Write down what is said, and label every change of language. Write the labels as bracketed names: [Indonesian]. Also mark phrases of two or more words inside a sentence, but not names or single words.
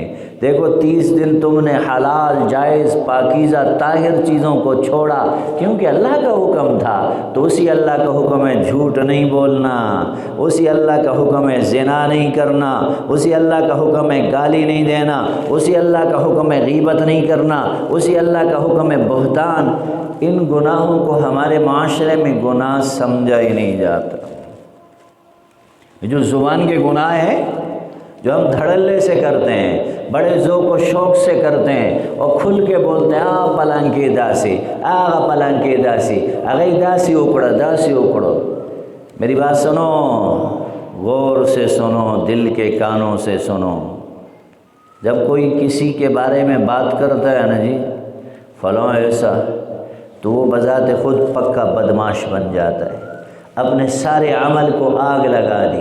[Urdu] دیکھو 30 دن تم نے حلال جائز پاکیزہ طاہر چیزوں کو چھوڑا کیونکہ اللہ کا حکم تھا، تو اسی اللہ کا حکم ہے جھوٹ نہیں بولنا، اسی اللہ کا حکم ہے زنا نہیں کرنا، اسی اللہ کا حکم ہے گالی نہیں دینا، اسی اللہ کا حکم ہے غیبت نہیں کرنا، اسی اللہ کا حکم ہے بہتان۔ ان گناہوں کو ہمارے معاشرے میں گناہ سمجھا ہی نہیں جاتا۔ جو زبان کے گناہ ہیں، جو ہم دھڑلے سے کرتے ہیں، بڑے ذوق و شوق سے کرتے ہیں اور کھل کے بولتے ہیں [Pashto] آ پلانکی داسی، آغا پلانکی داسی، اگئی داسی اکڑا، داسی اکڑو۔ [Urdu] میری بات سنو، غور سے سنو، دل کے کانوں سے سنو۔ جب کوئی کسی کے بارے میں بات کرتا ہے نا جی فلاں ایسا، تو وہ بذات خود پکا بدماش بن جاتا ہے، اپنے سارے عمل کو آگ لگا دی۔